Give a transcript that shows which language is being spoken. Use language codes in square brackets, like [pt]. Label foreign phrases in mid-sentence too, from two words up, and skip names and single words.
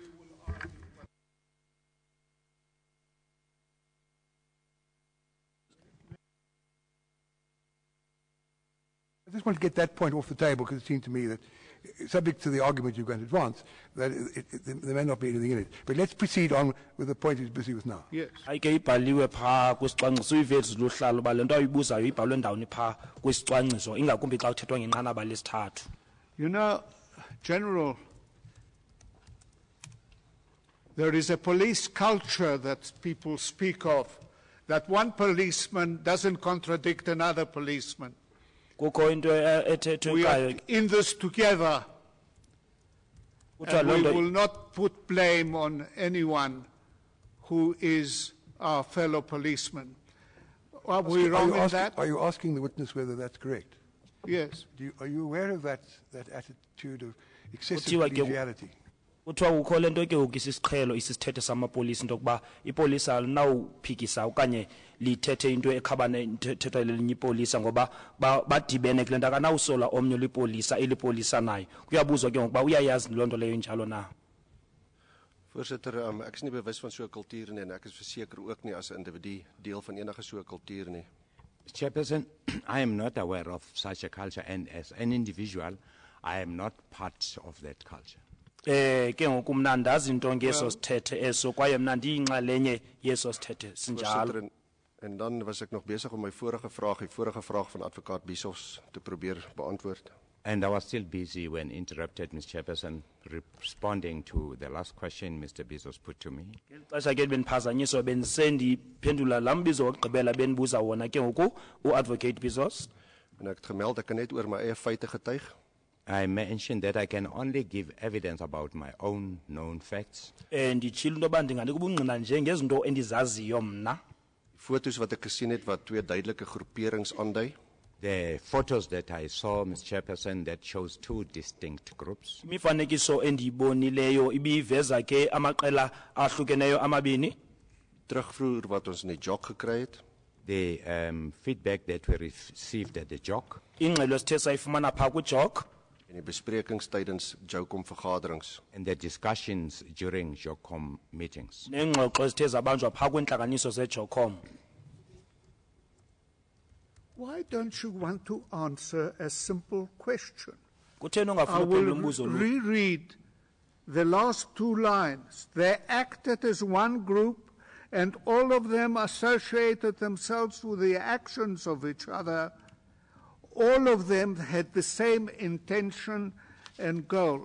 [en] I just want to get that point off the table because it seemed to me that, subject to the argument you're going to advance, that there may not be anything in it. But let's proceed on with the point he's busy with now. Yes. [xh] Ayike ibhaliwe pha kwisicwangciso ivezi luhlalo ba lento ayibuzayo ibhalwe ndawoni pha kwisicwangciso ingakumbi xa kuthethwa ngenqanaba lesithathu. [en] You know, General, there is a police culture that people speak of that one policeman doesn't contradict another policeman. [xh] Kukho into ethethwe [en] We are [xh] ekhaya [en] in this together, [xh] kuthiwa [en] and [xh] loo [en] we [xh] nto [en] will not put blame on anyone who is our fellow policeman. Are we wrong in that? Are you asking the witness whether that's correct? Yes. Are you aware of that attitude of excessive [xh] Kuthiwa ke- [en] collegiality? [xh] kuthiwa kukho le nto ke ngoku isisiqhelo isisithethe samapolisa into yokuba ipolisa alinawuphikisa okanye lithethe into ekhabane thethwa lelinye ipolisa ngoba badibene kule nto akanawusola omnye lipolisa elipolisa nayo kuyabuzwa ke ngokuba uyayazi loo nto leyo njalo na. [af] Voorsitter, ek is nie bewus van so 'n kultuur nie en ek is verseker ook nie as 'n individu deel van enige so 'n kultuur nie. [en] Chairperson, I am not aware of such a culture, and as an individual, I am not part of that culture. [xh] Ke ngoku mna ndazi into ngeso sithethe eso kwaye mna ndiyinxalenye yeso sithethe sinjalo. [af] Voorsitter, en dan was ek nog besig om my vorige vraag van advokaat Bisos te probeer beantwoord. [en] And I was still busy when interrupted, Mr. Chairperson, responding to the last question Mr. Bezos put to me. [xh] Xesha ke bendiphazanyiswa bendisendiphendula laa mbizo wokugqibela bendibuza wona ke ngoku uadvocate Bezos. [af] En ek het gemeld ek kan net oor my eie feite getuig. [en] I mentioned that I can only give evidence about my own known facts. [xh] Nditshilo into yoba ndinganika ubungqina nje ngezinto endizaziyo mna. [af] Fotos wat ek gesien het wat twee duidelike groeperings aandui. [en] The photos that I saw, Mr. Chairperson, that shows two distinct groups. [xh] Imifanekiso endiyibonileyo ibiveza ke amaqela ahlukeneyo amabini. [af] Terugvoer wat ons in die jog gekry het. [en] The feedback that we received at the JOC. [xh] Ingxelo esithe sayifumana phaa kwijog. [af] En die besprekings tydens JOCOM vergaderings. [en] And the discussions during JOCOM meetings. [xh] Neengxoxo ezithe zabanjwa phaa kwiintlanganiso zeJOCOM. [en] Why don't you want to answer a simple question? [xh] Kutheni [en] I [xh] ungafuna [en] will [xh] uphendula umbuzo lo? [en] reread the last two lines. They acted as one group, and all of them associated themselves with the actions of each other. All of them had the same intention and goal.